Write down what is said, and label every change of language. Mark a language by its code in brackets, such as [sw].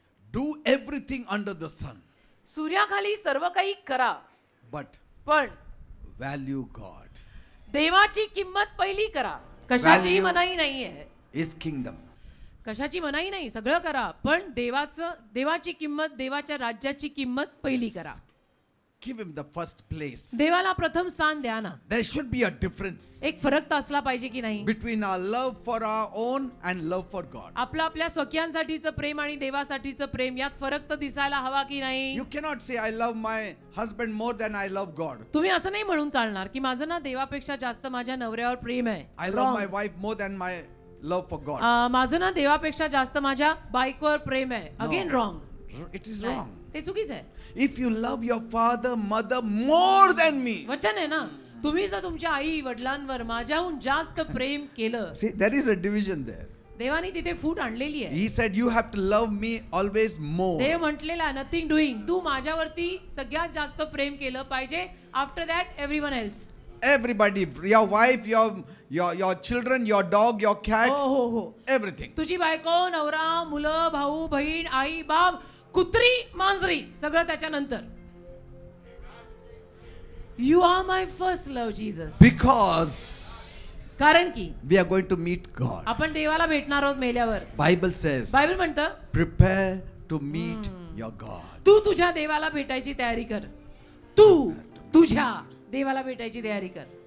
[en] Do everything under the sun, [mr] सूर्याखाली सर्व काही करा, [en] but [mr] पण [en] value God. [mr] देवाची किंमत पहिली करा. कशाची [en] Value. [mr] मनाई नाहीये. [en] His kingdom. [mr] कशाची मनाई नाही, सगळं करा, पण देवाची किंमत, देवाच्या राज्याची किंमत पहिली करा. [en] Give him the first place. [mr] देवाला प्रथम स्थान द्या ना. [en] There should be a difference [mr] एक फरक तर असला पाहिजे की नाही. [en] between our love for our own and love for God. [mr] आपल्या स्वकीयांसाठीचं प्रेम आणि देवासाठीचं प्रेम यात फरक तर दिसायला हवा की नाही. [en] You cannot say, I love my husband more than I love God. [mr] तुम्ही असं नाही म्हणून चालणार की माझं ना देवापेक्षा जास्त माझ्या नवऱ्यावर प्रेम आहे. [en] I love my wife more than my love for God. [mr] माझं ना देवापेक्षा जास्त माझ्या बायकोवर प्रेम आहे. [en] Again wrong. It is wrong. [mr] ते चुकीचं आहे. [en] If you love your father, mother more than me. [mr] वचन आहे ना, तुम्ही जर तुमच्या आई वडिलांवर माझ्याहून जास्त प्रेम केलं. [en] See, there is a division there. [mr] देवाने तिथे फूट आणलेली आहे. [en] He said, you have to love me always more. [mr] देव म्हटलेलं आहे [en] Nothing doing. [mr] तू माझ्यावरती सगळ्यात जास्त प्रेम केलं पाहिजे. [en] After that everyone else. Everybody, your wife, your children, your dog, your cat, [mr] हो. [en] everything. [mr] तुझी बायको, नवरा, मुलं, भाऊ, बहीण, आई, बाप, कुत्री, मांजरी, सगळं त्याच्यानंतर. [en] You are my first love Jesus. Because [mr] कारण की [en] we are going to meet God. [mr] आपण देवाला भेटणार आहोत मेल्यावर. [en] Bible says, [mr] बायबल म्हणतं [en] prepare to meet your God. [mr] तू तुझ्या देवाला भेटायची तयारी कर. तू तुझ्या देवाला भेटायची तयारी कर.